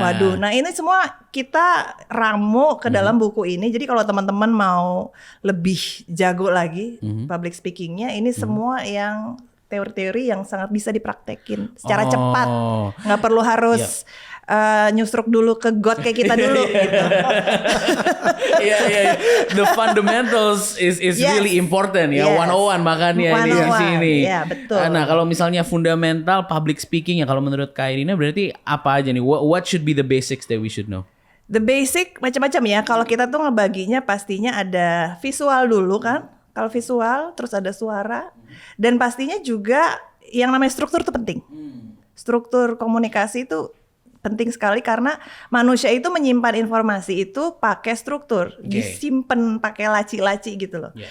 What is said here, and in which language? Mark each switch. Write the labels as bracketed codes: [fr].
[id] Waduh, nah ini semua kita ramu ke dalam buku ini. Jadi kalau teman-teman mau lebih jago lagi public speakingnya, ini semua yang teori-teori yang sangat bisa dipraktekin secara cepat, nggak perlu harus nyusruk dulu ke got kayak kita dulu gitu. Iya. [en] The fundamentals is really important ya. [id] 101 makanya ini di sini. Iya, betul. Nah, kalau misalnya fundamental public speaking ya, kalau menurut Kak Irina berarti apa aja nih? [en] What should be the basics that we should know? The basic [id] macam-macam ya. Kalau kita tuh ngebaginya pastinya ada visual dulu kan. Kalau visual, terus ada suara, dan pastinya juga yang namanya struktur itu penting. Struktur komunikasi itu penting sekali karena manusia itu menyimpan informasi itu pakai struktur, disimpan pakai laci-laci gitu loh.